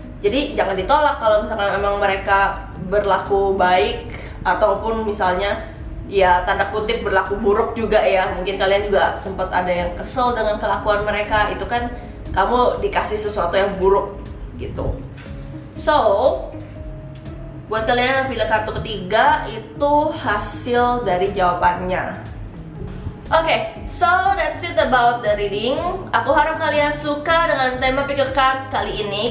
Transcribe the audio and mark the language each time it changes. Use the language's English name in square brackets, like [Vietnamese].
[Indonesian] Jadi jangan ditolak kalau misalkan emang mereka berlaku baik, ataupun misalnya ya tanda kutip berlaku buruk juga ya. Mungkin kalian juga sempat ada yang kesel dengan kelakuan mereka, itu kan kamu dikasih sesuatu yang buruk gitu. So buat kalian yang pilih kartu ketiga, itu hasil dari jawabannya. [English] Oke, so that's it about the reading. [Indonesian] Aku harap kalian suka dengan tema pick a card kali ini.